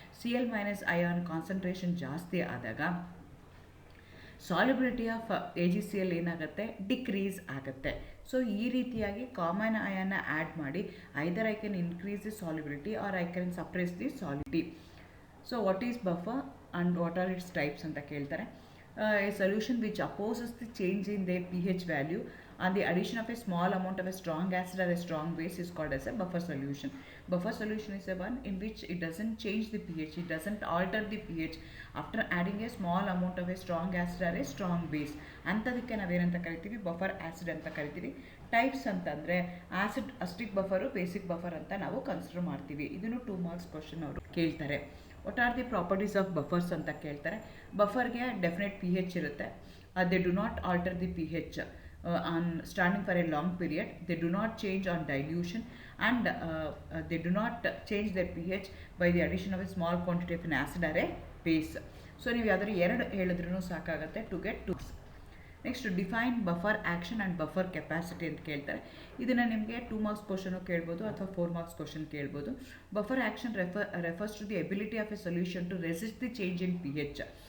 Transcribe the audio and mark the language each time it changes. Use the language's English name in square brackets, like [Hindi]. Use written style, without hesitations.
[Kannada] Cl- ion concentration ಜಾಸ್ತಿ ಆದಾಗ solubility of AgCl ಏನಾಗುತ್ತೆ, ಡಿಕ್ರೀಸ್ ಆಗುತ್ತೆ. ಸೊ ಈ ರೀತಿಯಾಗಿ ಕಾಮನ್ ಅಯಾನ್ನ ಆ್ಯಡ್ ಮಾಡಿ [English] Either I can increase the solubility or I can suppress the solubility. So what is buffer and what are its types [Kannada] ಅಂತ ಕೇಳ್ತಾರೆ. [English] A solution which opposes the change in their pH value and the addition of a small amount of a strong acid or a strong base is called as a buffer solution. Buffer solution is a one in which it doesn't change the pH, it doesn't alter the pH after adding a small amount of a strong acid or a strong base. [Kannada] ಅಂಥದಕ್ಕೆ ನಾವೇನಂತ ಕರಿತೀವಿ, buffer acid ಅಂತ ಕರಿತೀವಿ. Types ಅಂತಂದರೆ acidic ಬಫರು, basic buffer ಅಂತ ನಾವು consider ಮಾಡ್ತೀವಿ. ಇದನ್ನು 2 marks question ಅವರು ಕೇಳ್ತಾರೆ. [English] what are the properties of buffers [Kannada] ಅಂತ ಕೇಳ್ತಾರೆ. ಬಫರ್ಗೆ ಡೆಫಿನೆಟ್ ಪಿ ಹೆಚ್ ಇರುತ್ತೆ. [English] They do not alter the P H on standing for a long period. They do not change on dilution, and they do not change their pH by the addition of a small quantity of an acid or a base. [Kannada] So ನೀವು ಯಾವ್ದಾದ್ರು ಎರಡು ಹೇಳಿದ್ರೂ ಸಾಕಾಗುತ್ತೆ [English] To get two. Next define buffer action and buffer capacity [Kannada] ಅಂತ ಕೇಳ್ತಾರೆ. ಇದನ್ನು ನಿಮಗೆ 2 marks question ಕೇಳ್ಬೋದು ಅಥವಾ 4 ಮಾರ್ಕ್ಸ್ ಕ್ವಶನ್ ಕೇಳ್ಬೋದು. [English] Buffer action refers to the ability of a solution to resist the change in P H.